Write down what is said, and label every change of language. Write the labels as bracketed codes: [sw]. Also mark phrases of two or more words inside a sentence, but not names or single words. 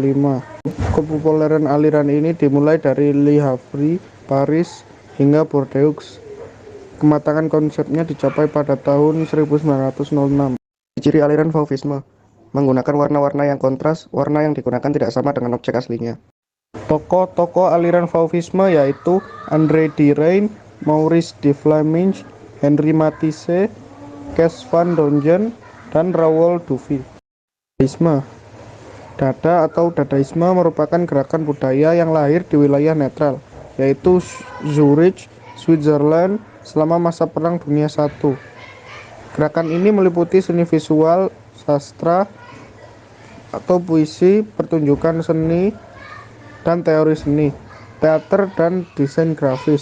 [id] Kepopuleran aliran ini dimulai dari Le Havre, Paris, hingga Bordeaux. Kematangan konsepnya dicapai pada tahun 1906. Ciri aliran Fauvisme menggunakan warna-warna yang kontras. Warna yang digunakan tidak sama dengan objek aslinya. Tokoh-tokoh aliran Fauvisme yaitu André Derain, Maurice de Flemish, Henri Matisse, Kes van Dongen, dan Raoul Duvy. Dadaisme. Dada atau Dadaisme merupakan gerakan budaya yang lahir di wilayah netral, yaitu Zurich, Switzerland, selama masa Perang Dunia I. Gerakan ini meliputi seni visual, sastra atau puisi, pertunjukan seni, dan teori seni, teater, dan desain grafis.